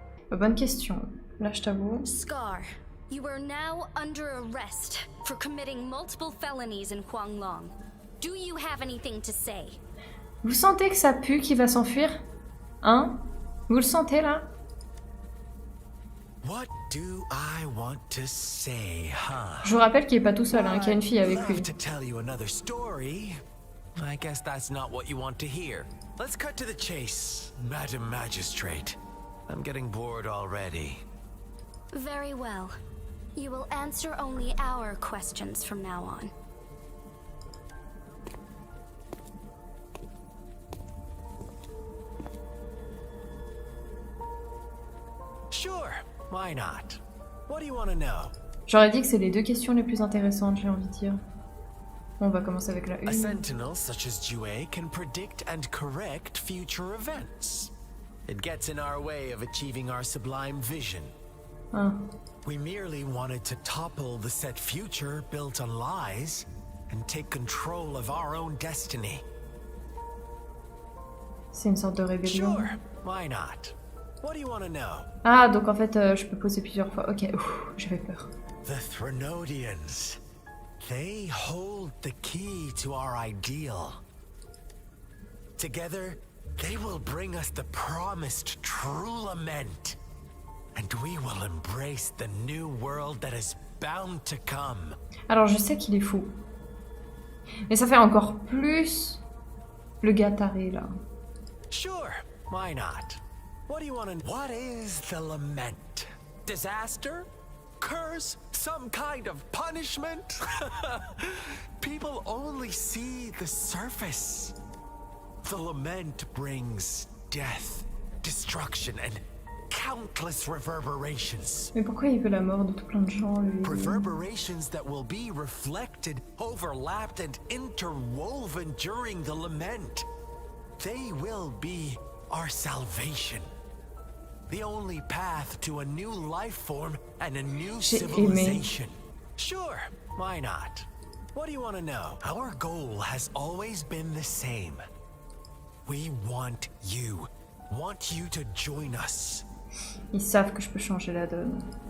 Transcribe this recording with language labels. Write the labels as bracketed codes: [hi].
[fr] Bonne question. Là, je t'avoue. [en] Scar, you are now under arrest for committing multiple felonies in Huanglong. Do you have anything to say? [fr] Vous sentez que ça pue, qu'il va s'enfuir? Hein? Vous le sentez là? [en] What do I want to say, huh? [fr] Je vous rappelle qu'il est pas tout seul, hein, qu'il y a une fille avec lui. [en] Love to tell you another story. I guess that's not what you want to hear. Let's cut to the chase, Madam Magistrate. I'm getting bored already. Very well. You will answer only our questions from now on. Sure, why not? What do you want to know? [fr] J'aurais dit que c'est les deux questions les plus intéressantes, j'ai envie de dire. On va commencer avec la [en] A [fr] une. [en] sentinel such as Jue can predict and correct future events. It gets in our way of achieving our sublime vision. Ah. We merely wanted to topple the set future built on lies and take control of our own destiny. [fr] C'est une sorte de rébellion. [en] Sure, why not? What do you want to know? [fr] Ah, donc en fait, je peux poser plusieurs fois. Ok, j'avais peur. [en] The Threnodians. They hold the key to our ideal. Together, they will bring us the promised true lament. And we will embrace the new world that is bound to come. [fr] Alors, je sais qu'il est fou. Mais ça fait encore plus le gars taré, là. [en] Sure, why not? What do you want to... What is the lament? Disaster? Curse? Some kind of punishment? People only see the surface. The lament brings death, destruction, and countless reverberations. [fr] Mais pourquoi il veut la mort de tout plein de gens, lui? [en] Reverberations that will be reflected, overlapped, and interwoven during the lament. They will be our salvation. The only path to a new life form and a new civilization. Sure, why not? What do you want to know? Our goal has always been the same. We want you. want you to join us. [fr] Ils savent que je peux changer la donne.